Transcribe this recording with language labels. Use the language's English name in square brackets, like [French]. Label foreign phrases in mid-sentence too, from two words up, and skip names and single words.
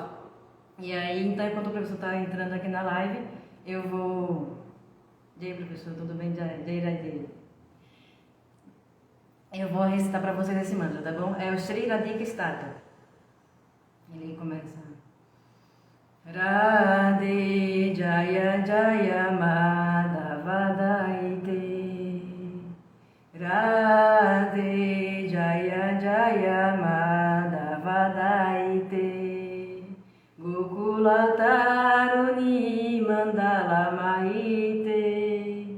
[Portuguese] E aí, então, enquanto o professor está entrando aqui na live, eu vou... E aí, professor, tudo bem? Eu vou recitar para vocês esse mantra, tá bom? É o Sri Radhika Stata. Ele começa... [Sanskrit] Radhe Jaya Jaya Madhava Daite. Radhe Jaya Jaya Madhava Daite. Gokula Taruni Mandala Mahite.